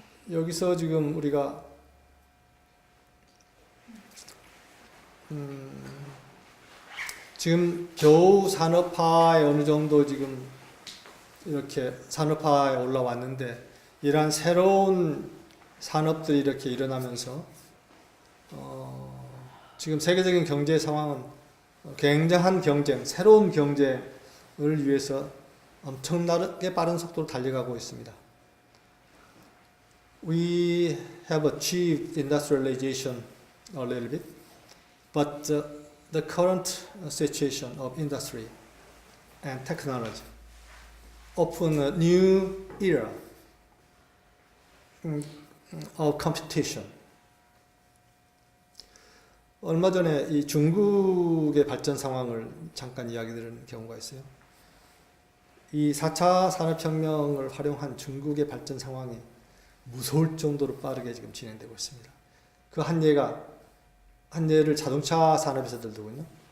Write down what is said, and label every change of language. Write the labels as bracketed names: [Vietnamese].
[Korean] 여기서 지금 우리가 지금 겨우 산업화에 어느 정도 지금 이렇게 산업화에 올라왔는데 이러한 새로운 산업들이 이렇게 일어나면서 지금 세계적인 경제 상황은 굉장한 경쟁, 새로운 경쟁을 위해서 엄청나게 빠른 속도로 달려가고 있습니다. [English] We have achieved industrialization a little bit, but the current situation of industry and technology open a new era of competition. [Korean] 얼마 전에 이 중국의 발전 상황을 잠깐 이야기 드리는 경우가 있어요. 이 4차 산업혁명을 활용한 중국의 발전 상황이 무서울 정도로 빠르게 지금 진행되고 있습니다. 그 한 예를 자동차 산업에서 들더군요.